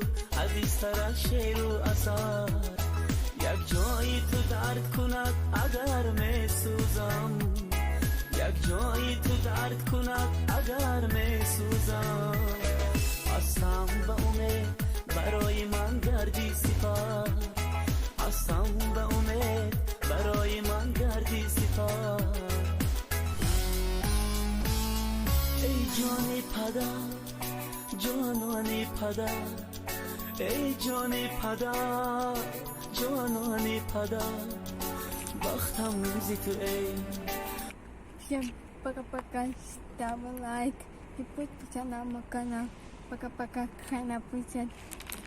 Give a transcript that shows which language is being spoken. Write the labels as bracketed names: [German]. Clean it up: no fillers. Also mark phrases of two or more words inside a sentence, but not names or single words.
[Tajik] عزیزتر از شعر و اثر یک جایی تو درد کند اگر می سوزم یک جایی تو درد کند اگر می سوزم هستم به امید برای من گردی سپر هستم به امید برای من گردی سپر ای جان پدر جانان پدر ای جان پدر جانان پدر بختم روزی تو ای [Russian] Всем пока-пока, ставь лайк и подписывайся на мой канал. Пока-пока, хай напишет.